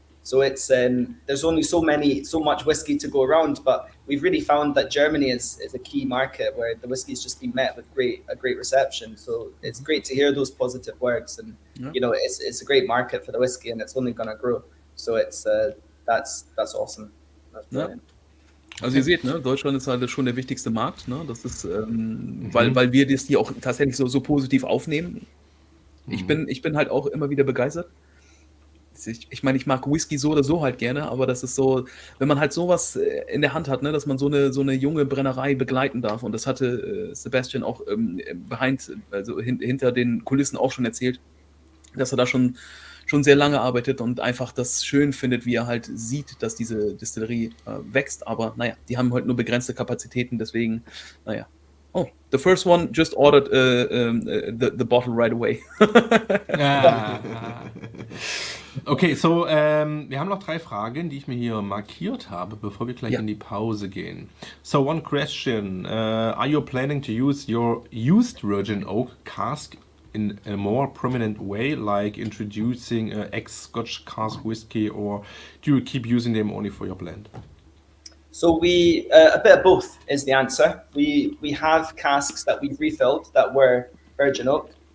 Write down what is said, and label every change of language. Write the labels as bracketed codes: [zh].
[en] So it's there's only so much whiskey to go around, but we've really found that Germany is a key market where the whiskey's just been met with a great reception. So it's great to hear those positive words, and you know, it's a great market for the whiskey, and it's only going to grow. So it's that's awesome. That's brilliant. [de] Also ihr seht, ne, Deutschland ist halt schon der wichtigste Markt, ne? Das ist, weil wir das hier auch tatsächlich so positiv aufnehmen. Ich bin halt auch immer wieder begeistert. Ich meine, ich mag Whisky so oder so halt gerne, aber das ist so, wenn man halt sowas in der Hand hat, ne, dass man so eine junge Brennerei begleiten darf, und das hatte Sebastian auch hinter den Kulissen auch schon erzählt, dass er da schon sehr lange arbeitet und einfach das schön findet, wie er halt sieht, dass diese Distillerie wächst. Aber naja, die haben halt nur begrenzte Kapazitäten, deswegen, naja. [en] Oh, the first one just ordered the bottle right away. [de] Okay, so wir haben noch 3 Fragen, die ich mir hier markiert habe, bevor wir gleich in die Pause gehen. [en] So one question, are you planning to use your used virgin oak cask in a more prominent way, like introducing ex-Scotch cask whiskey, or do you keep using them only for your blend? So we a bit of both is the answer. We have casks that we've refilled that were virgin oak.